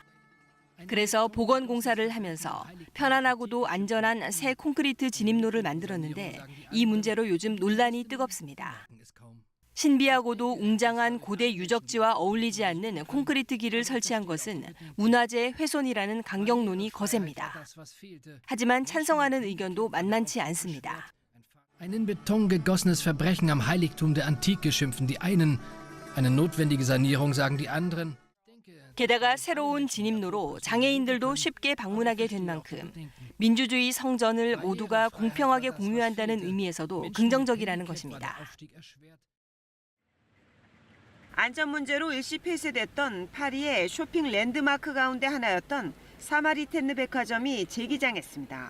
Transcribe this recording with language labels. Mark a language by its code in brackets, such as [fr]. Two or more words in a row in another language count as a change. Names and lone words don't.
[ko] 그래서 보건공사를 하면서 편안하고도 안전한 새 콘크리트 진입로를 만들었는데 이 문제로 요즘 논란이 뜨겁습니다. 신비하고도 웅장한 고대 유적지와 어울리지 않는 콘크리트 길을 설치한 것은 문화재 훼손이라는 강경론이 거셉니다. 하지만 찬성하는 의견도 만만치 않습니다. [de] Ein in Beton gegossenes Verbrechen am Heiligtum der Antike schimpfen die einen, eine notwendige Sanierung sagen die anderen. [ko] 게다가 새로운 진입로로 장애인들도 쉽게 방문하게 된 만큼 민주주의 성전을 모두가 공평하게 공유한다는 의미에서도 긍정적이라는 것입니다. 안전 문제로 일시 폐쇄됐던 파리의 쇼핑 랜드마크 가운데 하나였던 사마리테느 백화점이 재기장했습니다.